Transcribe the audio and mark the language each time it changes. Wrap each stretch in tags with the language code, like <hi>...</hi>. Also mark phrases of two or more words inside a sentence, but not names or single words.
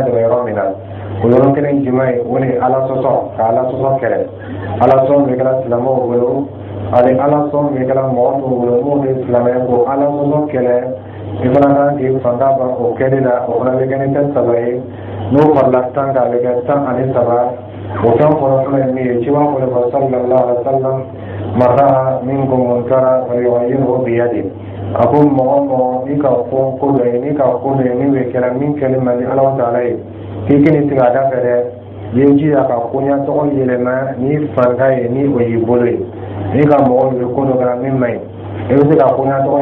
<bm>dɛmɛ yɔrɔ min na o yɔrɔ kelen jumɛn ye o de ye ala sɔsɔ ka ala sɔsɔ kɛlɛ ala sɔn min kɛra silamɛw bolo ani ala sɔn min kɛra mɔgɔ tɔw bolo n'o ye silamɛ ko ala sɔsɔ kɛlɛ i fana kan k'i fanga ban o kɛli la o fana bɛ kɛ ni 3 ye n'o farala 10 kan a bɛ kɛ 13 o 10 fɔlɔ fɔlɔ ye min ye ci b'a fɔ de</bm> <ar>صلى الله عليه وسلم من رأى منكم منكرا فليغيره بيده</ar> <bm>a ko mɔgɔ i ka fɔ ko dɔ ye n'i ka ko dɔ ye min bɛ kɛra min kɛli man di ala ta'ala ye k'i kini tigɛ a da fɛ dɛ i ye jija ka koɲa tɔgɔ yɛlɛma ni fanga ye ni o y'i bolo ye n'i ka mɔgɔ bɛ ko dɔ kɛra min man ɲi i bɛ se ka koɲa tɔgɔ</bm>